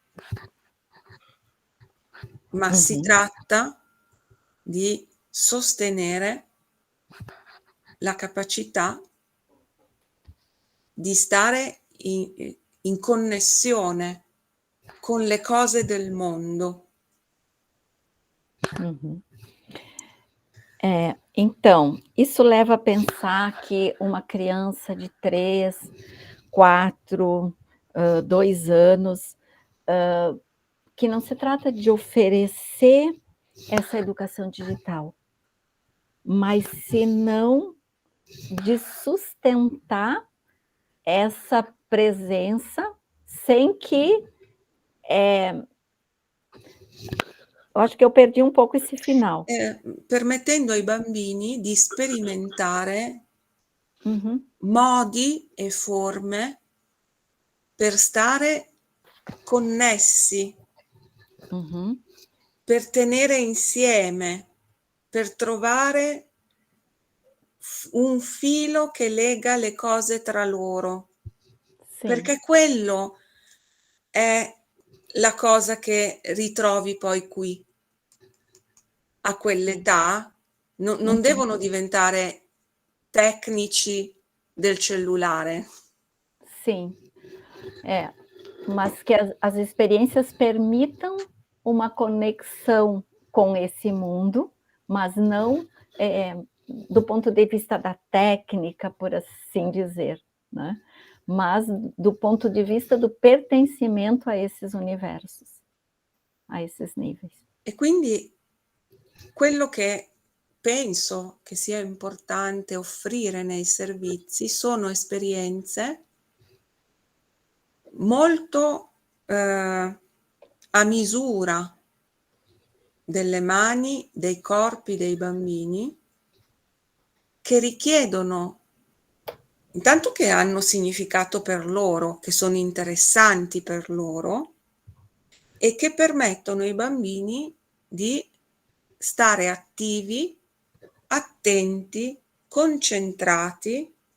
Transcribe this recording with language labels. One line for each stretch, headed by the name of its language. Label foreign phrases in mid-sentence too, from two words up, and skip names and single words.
Italian: ma si tratta di sostenere la capacità di stare in connessione con le cose del mondo.
Portuguese: Então, isso leva a pensar que uma criança de 3, 4, 2 anos, que não se trata de oferecer essa educação digital, mas senão de sustentar essa presença sem que... acho que eu perdi um pouco esse final.
Italian: Permettendo ai bambini di sperimentare modi e forme per stare connessi, per tenere insieme, per trovare un filo che lega le cose tra loro. Sì. Perché quello è la cosa che ritrovi poi qui. A quell'età non devono diventare tecnici del cellulare.
Portuguese: Sim, mas que as experiências permitam uma conexão com esse mundo, mas não do ponto de vista da técnica, por assim dizer, né? Mas do ponto
Italian: di vista
Portuguese: do pertencimento a esses universi, a esses níveis.
Italian: E quindi quello che penso che sia importante offrire nei servizi sono esperienze molto a misura delle mani, dei corpi dei bambini, che richiedono, intanto che hanno significato per loro, che sono interessanti per loro e che permettono ai bambini di stare attivi, attenti, concentrati,